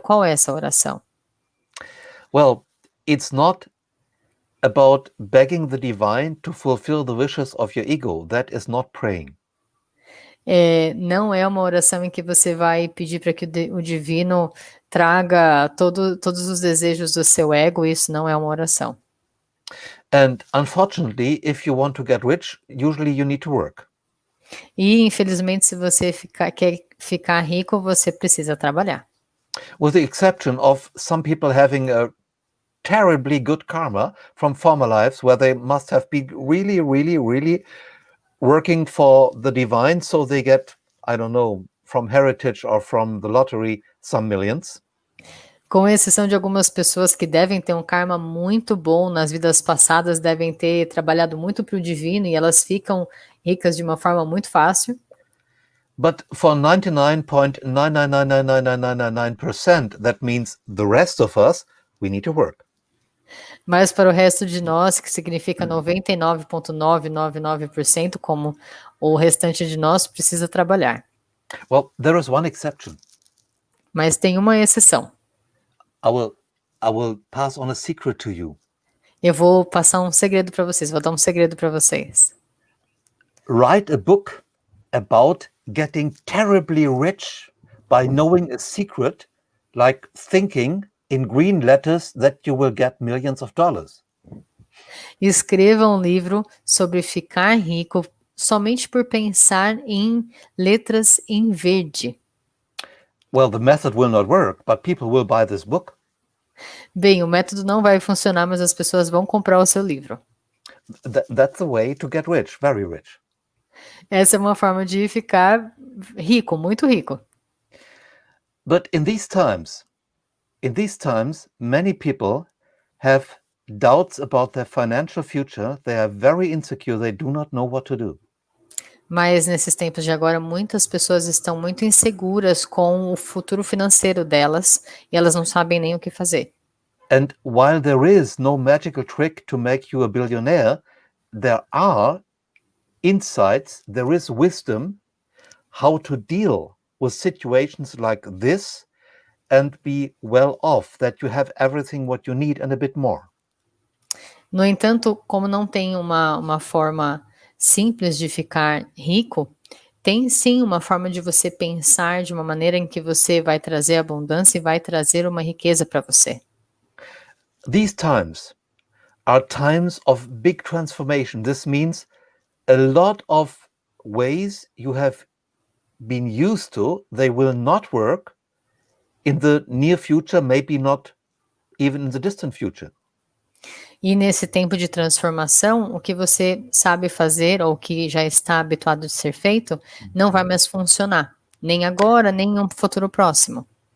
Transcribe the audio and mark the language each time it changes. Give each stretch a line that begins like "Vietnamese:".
Portuguese: Qual é essa oração?
English: Well, it's not about begging the divine to fulfill the wishes of your ego. That is not praying.
Portuguese: Não é uma oração em que você vai pedir para que o divino traga todos os desejos do seu ego. Isso não é uma oração.
English: And unfortunately, if you want to get rich, usually you need to work.
Portuguese: E infelizmente, se você quer ficar rico, você precisa trabalhar.
English: With the exception of some people having a terribly good karma from former lives where they must have been really, really, really working for the divine, so they get, I don't know, from heritage or from the lottery, some millions.
Portuguese: Com exceção de algumas pessoas que devem ter um karma muito bom nas vidas passadas, devem ter trabalhado muito para o divino e elas ficam ricas de uma forma muito fácil.
English: But for 99.9999999%, that means the rest of us, we need to work.
Portuguese: Mas para o resto de nós, que significa 99,999%, como o restante de nós, precisa trabalhar.
English: Well, there is one exception.
Portuguese: Mas tem uma exceção.
English: I will pass on a secret to you.
Portuguese: Eu vou passar um segredo para vocês, vou dar um segredo para vocês.
English: Write a book about getting terribly rich by knowing a secret, like thinking in green letters that you will get millions of dollars.
Portuguese: Escreva um livro sobre ficar rico somente por pensar em letras em verde.
English: Well, the method will not work, but people will buy this book.
Portuguese: Bem, o método não vai funcionar, mas as pessoas vão comprar o seu livro.
English: That's the way to get rich, very rich.
Portuguese: Essa é uma forma de ficar rico, muito rico.
English: But in these times, many people have doubts about their financial future. They are very insecure. They do not know what to do.
Portuguese: Mas nesses tempos de agora, muitas pessoas estão muito inseguras com o futuro financeiro delas e elas não sabem nem o que fazer.
English: And while there is no magical trick to make you a billionaire, there are insights, there is wisdom how to deal with situations like this and be well off, that you have everything what you need and a bit more.
Portuguese: No entanto, como não tem uma forma simples de ficar rico, tem sim uma forma de você pensar de uma maneira em que você vai trazer abundância e vai trazer uma riqueza para você.
English: These times are times of big transformation. This means a lot of ways you have been used to, they will not work in the near future, maybe not even in the distant future.
Portuguese: E nesse tempo de transformação, o que você sabe fazer ou que já está habituado de ser feito, não vai mais funcionar, nem agora, nem em um futuro próximo.